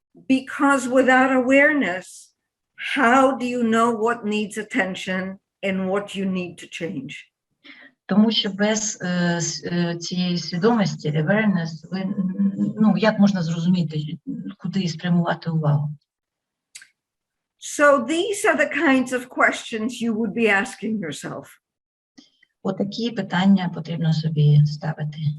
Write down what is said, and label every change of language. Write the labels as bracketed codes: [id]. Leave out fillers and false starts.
[en] Because without awareness, how do you know what needs attention and what you need to change? [uk] Тому що без цієї свідомості, awareness, як можна зрозуміти, куди спрямувати увагу? [en] So these are the kinds of questions you would be asking yourself. [uk] Отакі питання потрібно собі ставити.